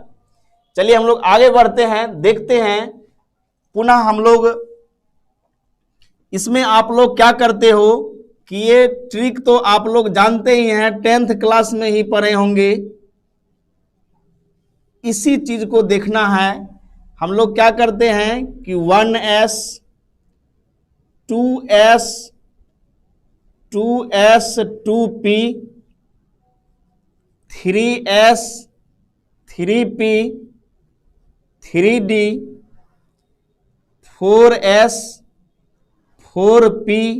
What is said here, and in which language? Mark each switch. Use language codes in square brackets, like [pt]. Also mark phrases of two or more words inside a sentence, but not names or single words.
[hi] चलिए हम लोग आगे बढ़ते हैं, देखते हैं पुनः हम लोग इसमें आप लोग क्या करते हो कि ये ट्रिक तो आप लोग जानते ही हैं, 10th क्लास में ही पढ़े होंगे। इसी चीज को देखना है। हम लोग क्या करते हैं कि 1s 2s 2s 2p 3s 3p 3d 4s 4p